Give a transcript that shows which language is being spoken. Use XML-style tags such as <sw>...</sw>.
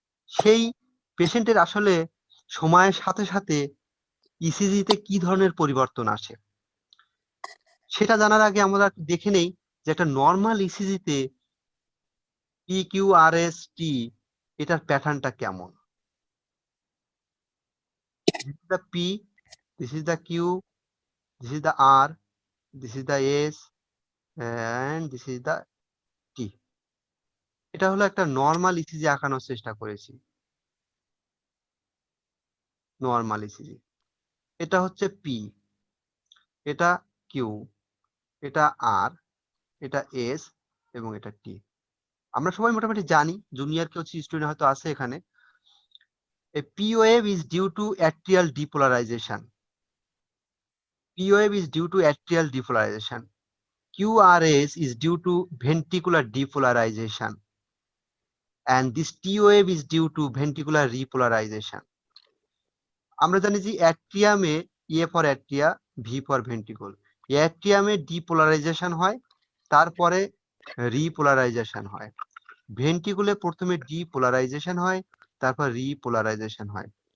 <bn>সেই পেশেন্টের আসলে সময়ের সাথে সাথে ইসিজিতে কি ধরনের পরিবর্তন আসে সেটা জানার আগে আমরা দেখে নেই যে একটা normal ইসিজিতে P Q আর S T এটার প্যাটার্নটা কেমন।</bn> <en>This is the P, this is the Q, this is the R, this is the S, and this is the T.</en> <bn>এটা হলো একটা নর্মাল ইসিজি আঁকানোর চেষ্টা করেছি। নর্মাল ইসিজি, এটা হচ্ছে পি, এটা কিউ, এটা আর, এটা এস, এবং এটা টি। আমরা সবাই মোটামুটি জানি, জুনিয়র কেউ স্টুডেন্ট হয়তো আছে এখানে।</bn> <en>A P wave is due to atrial depolarization. P wave is due to atrial depolarization. QRS is due to ventricular depolarization. And this T wave is due to ventricular repolarization.</en> <bn>আমরা জানি যে অ্যাট্রিয়ামে A for atria, V for ventricle, অ্যাট্রিয়ামে depolarisation হয়, তারপরে repolarisation হয়। ভেন্ট্রিকুলে প্রথমে depolarisation হয়, তারপর repolarisation হয়।</bn>